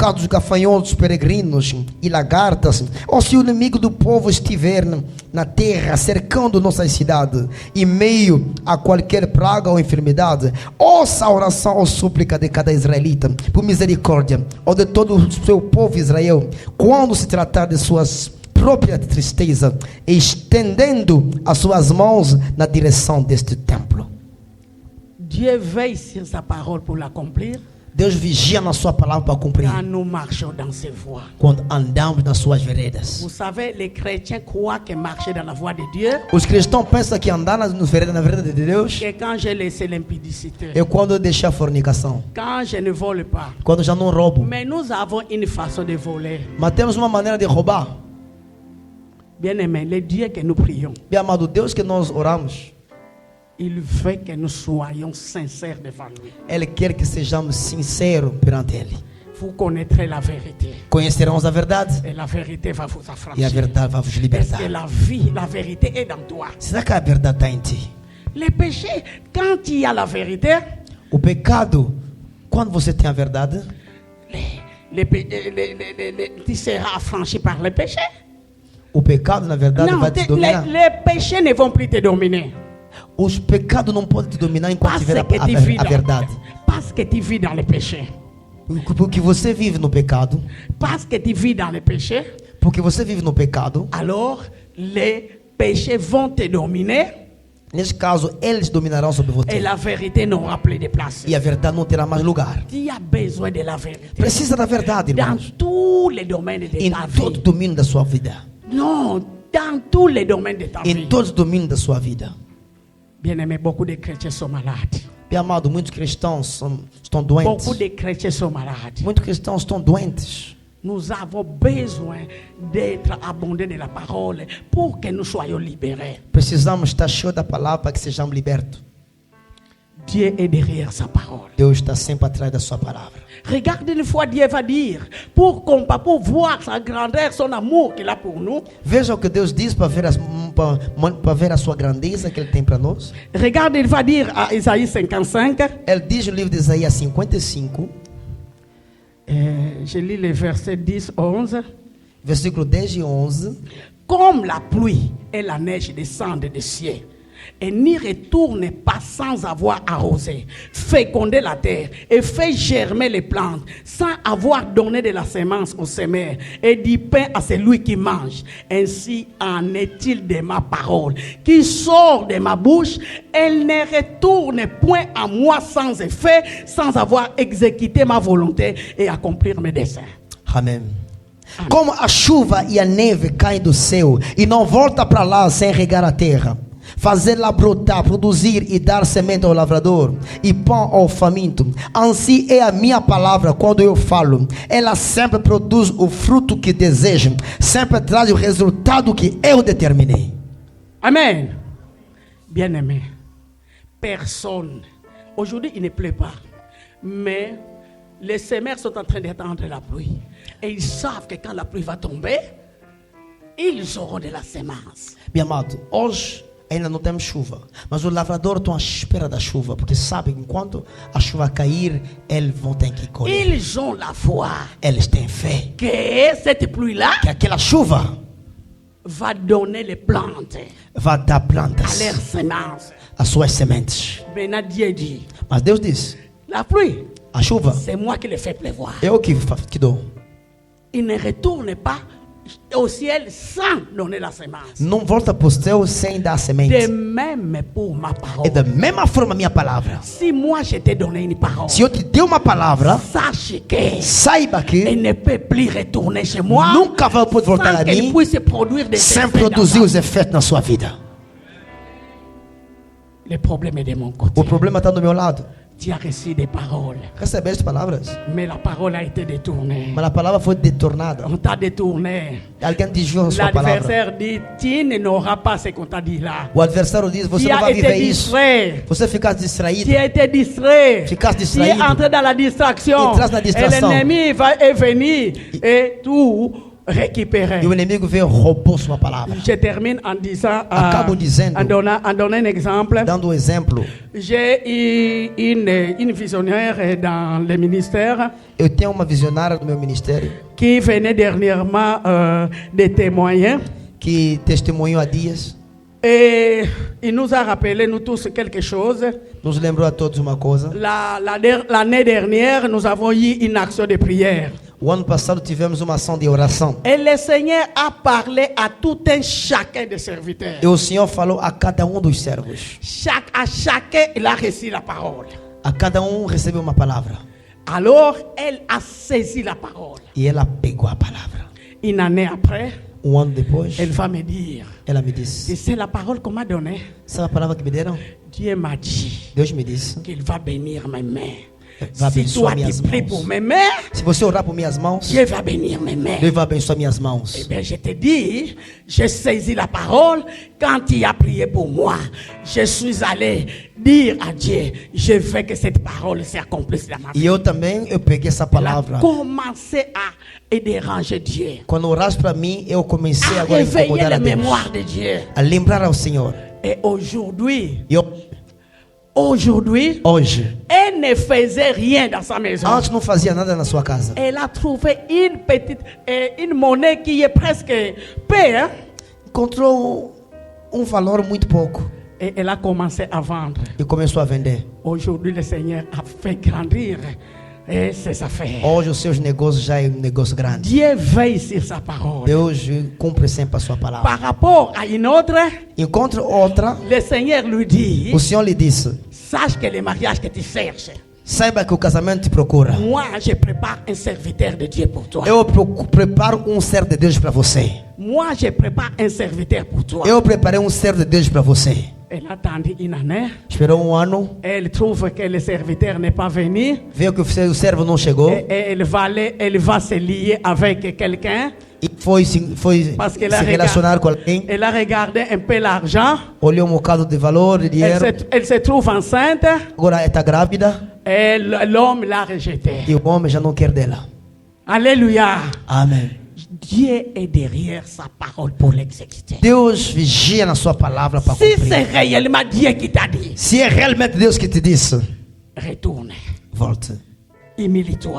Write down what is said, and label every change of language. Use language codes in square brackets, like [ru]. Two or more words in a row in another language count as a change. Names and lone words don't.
[pt] causa dos gafanhotos peregrinos e lagartas, ou se o inimigo do povo estiver na terra cercando nossas cidades, em meio a qualquer praga ou enfermidade, ouça a oração ou súplica de cada israelita, por misericórdia, ou de todo o seu povo Israel, quando se tratar de suas próprias tristezas, estendendo as suas mãos na direção deste templo. [fr] Dieu veille sur sa parole pour l'accomplir. [pt] Deus vigia na sua palavra para cumprir. [fr] Quand nous marchons dans ses voies. [pt] Quando andamos nas suas veredas. [fr] Vous savez, les chrétiens croient que marcher dans la voie de Dieu, [pt] Os cristãos pensam que andar na vereda de Deus [fr] que quand j'ai laissé l'impudicité, [pt] é quando eu deixar a fornicação. [fr] quand je ne vole pas. [pt] Quando já não roubo. [fr] Mais nous avons une façon de voler. [pt] Mas temos uma maneira de roubar. [fr] Bien-aimé, le Dieu que nous prions, [pt] Bem amado, Deus que nós oramos, [fr] il veut que nous soyons sincères devant lui. [pt] Ele quer que sejamos sinceros perante Ele. [fr] Vous connaîtrez la vérité. [pt] Conheceremos a verdade [fr] Et la vérité va vous [pt] e a [fr] affranchir. [pt] verdade vai vos [fr] Est-ce [pt] libertar. [fr] que la vie, la vérité est dans toi? [pt] Será que a verdade está em ti? [fr] Le péché, quand il y a la vérité, [pt] O pecado, quando você tem a verdade, [fr] tu seras affranchi par le péché. [pt] o pecado na verdade [fr] Non, [pt] vai te dominar. [fr] les péchés ne vont plus te dominer. [pt] Os pecados não podem te dominar enquanto [fr] Parce [pt] tiver [fr] que, tu vis [pt] a verdade. [fr] parce que tu vis dans le péché. [pt] Porque você vive no pecado, [fr] Parce que tu vis dans le péché, [pt] porque você vive no pecado, [fr] alors les péchés vont te dominer [pt] nesse caso, eles dominarão sobre [fr] et [pt] você. [fr] la vérité n'aura plus de place. [pt] E a verdade não terá mais lugar. [fr] Tu as besoin de la vérité [pt] Precisa da verdade, [fr] dans [pt] irmãos. [fr] tous les domaines de [pt] Em [fr] ta [pt] todo [fr] vie. [pt] domínio da sua vida. [fr] Non, dans tous les domaines de ta [pt] Em [fr] vie. [pt] todos os domínios da sua vida. [fr] Bien-aimé, beaucoup de chrétiens sont malades. [pt] Bem amado, muitos cristãos estão doentes. [fr] Beaucoup de chrétiens sont malades. [pt] Muitos cristãos estão doentes. [fr] Nous avons besoin d'être abondés de la parole pour que nous soyons libérés. [pt] Precisamos estar cheios da palavra para que sejamos libertos. [fr] Dieu est derrière sa parole. [pt] Deus está sempre atrás da sua palavra. [fr] Regarde une fois, Dieu va dire, pour voir sa grandeur, son amour qu'il a pour nous. [pt] Veja o que Deus diz para ver a sua grandeza que Ele tem para nós. [fr] Regarde, il va dire à Isaïe 55. [pt] Ele diz no livro de Isaías 55, [fr] Je lis les versets 10, 11. [pt] versículo 10 e 11. [fr] Comme la pluie et la neige descendent des cieux et n'y retournent pas sans avoir arrosé, fécondé la terre et fait germer les plantes, sans avoir donné de la semence aux semeurs et du pain à celui qui mange. Ainsi en est-il de ma parole qui sort de ma bouche. Elle ne retourne point à moi sans effet, sans avoir exécuté ma volonté et accomplir mes desseins. [pt] Amém. Como a chuva e a neve caem do céu e não volta para lá sem regar a terra, fazê-la brotar, produzir e dar semente ao lavrador e pão ao faminto, assim é a minha palavra quando eu falo. Ela sempre produz o fruto que desejo, sempre traz o resultado que eu determinei. [fr] Amen. Bien-aimé, personne, aujourd'hui il ne pleut pas, mais les semeurs sont en train d'attendre la pluie. Et ils savent que quand la pluie va tomber, ils auront de la semence. [pt] Meu amado, hoje ainda não temos chuva, mas os lavradores estão à espera da chuva, porque sabem que enquanto a chuva cair, eles vão ter que colher. [fr] Ils ont la foi [pt] Eles têm fé [fr] que cette pluie-là [pt] que aquela chuva [fr] va donner les plantes [pt] vai dar [fr] à [pt] plantas [fr] leurs semences. [pt] às suas sementes. [fr] Maintenant Dieu dit, [pt] Mas Deus diz, [fr] la pluie, [pt] a chuva [fr] c'est moi qui le fais pleuvoir. [pt] eu que dou. [fr] Il ne retourne pas au ciel sans donner la semence. [pt] Não volta para o céu sem dar [fr] De [pt] semente. [fr] même pour ma parole. [pt] É da mesma forma a minha palavra. [fr] Si moi je t'ai donné une parole, [pt] Se eu te dei uma palavra, [fr] sache que [pt] saiba [fr] elle [pt] que [fr] ne peut plus retourner chez moi [pt] nunca vai poder voltar [fr] sans [pt] a [fr] qu'elle [pt] mim [fr] puisse produire des [pt] sem [fr] effets [pt] produzir [fr] dans [pt] os efeitos na sua vida. [fr] Le problème est de mon côté. [pt] O problema está do meu lado. [fr] Tu as reçu des paroles, [pt] Recebeste palavras, [fr] mais la parole a été détournée. [pt] mas a palavra foi detornada. [fr] On t'a détourné. [pt] Alguém desviou a sua palavra. [fr] L'adversaire dit, tu n'auras pas ce qu'on t'a dit là. [pt] O adversário diz: você [fr] Tu [pt] não [fr] as [pt] vai [fr] été [pt] viver isso. [fr] distrait. [pt] Você fica [fr] Tu [pt] distraído. [fr] as été distrait. [pt] Ficaste [fr] Tu es [pt] distraído. [fr] entré dans la distraction. [pt] Entras na [fr] Et [pt] distração. [fr] l'ennemi est venu et tout récupérer. [pt] E o inimigo veio e roubou sua palavra. [fr] Je termine en disant, [pt] Acabo dizendo, [fr] en donnant un exemple. [pt] dando um exemplo. [fr] J'ai eu une visionnaire dans le ministère [pt] Eu tenho uma visionária do meu ministério [fr] qui venait dernièrement de témoigner. [pt] que testemunhou há dias. [fr] Et il nous a rappelé, nous tous, quelque chose. [pt] Nos lembrou a todos uma coisa. [fr] L'année dernière, nous avons eu une action de prière. [pt] O ano passado tivemos uma ação de oração. [fr] Et le Seigneur a parlé à tout un chacun des serviteurs. [pt] E o Senhor falou a cada dos servos. [fr] À chacun, il a reçu la parole. [pt] A cada recebeu uma palavra. [fr] Alors, elle a saisi la parole. [pt] E ela pegou a palavra. [fr] Une année après, [pt] Ano depois, [fr] elle va me dire, [pt] ela me disse: [fr] c'est la parole qu'on m'a donnée. [pt] sabe a palavra que me deram? [fr] Dieu m'a dit [pt] Deus me disse: [fr] qu'il va bénir mes mains. [pt] vai [fr] Si [pt] abençoar [fr] toi [pt] minhas [fr] tu pries [pt] mãos. [fr] pour mes mains, [pt] Se você orar por minhas mãos, [fr] Dieu va bénir mes mains. [pt] Deus vai abençoar minhas [fr] Eh [pt] mãos. [fr] bien, je te dis, j'ai saisi la parole quand il a prié pour moi. Je suis allé dire à Dieu, je veux que cette parole s'accomplisse dans ma vie. [pt] E eu também, eu peguei essa [fr] Elle a [pt] palavra. [fr] commencé à déranger Dieu, [pt] Quando oraste para mim, eu comecei [fr] à [pt] agora a [fr] réveiller [pt] incomodar [fr] la [pt] a Deus. [fr] mémoire de Dieu. [pt] A lembrar ao Senhor. [fr] Et aujourd'hui, [pt] E eu, hoje, [fr] elle ne faisait rien dans sa maison. [pt] antes não fazia nada na sua casa. [fr] Elle a trouvé une petite, une monnaie qui est presque peu, hein? [pt] Encontrou valor muito pouco. [fr] Et elle a commencé à vendre. [pt] E começou a vender. [fr] Aujourd'hui, le Seigneur a fait grandir ses affaires. [pt] Hoje os seus negócios já é um negócio grande. [fr] Dieu veille sur sa parole. [pt] Deus cumpre sempre a sua palavra. [fr] Par rapport à une autre, [pt] Encontra outra, [fr] le Seigneur lui dit, [pt] o Senhor lhe disse: [fr] sache que le mariage que tu cherches, [pt] saiba que o casamento te procura. [fr] moi, je prépare un serviteur de Dieu pour toi. [pt] Eu preparo servo de Deus para você. [fr] Moi, je prépare un serviteur pour toi. [pt] Eu preparei servo de Deus para você. [fr] Elle a attendu une année. [pt] Esperou ano, [fr] Elle trouve que le serviteur n'est pas venu. [pt] viu que o servo não chegou [fr] Et elle va se lier avec quelqu'un. [pt] e [fr] Parce que [pt] se relacionar com alguém, [fr] elle a regardé un peu l'argent. [pt] olhou um bocado de valor, de dinheiro, [fr] Elle se trouve enceinte [pt] agora está grávida [fr] et l'homme l'a rejetée. [pt] e o homem já não quer dela. [fr] Alléluia. [pt] Amém. [fr] Dieu est derrière sa parole pour l'exécuter. [pt] Deus vigia na sua palavra para [fr] Si c'est [pt] cumprir. [fr] réellement Dieu qui t'a dit, [pt] Se é realmente Deus que te disse, [fr] retourne, [pt] volte, [fr] humilie-toi,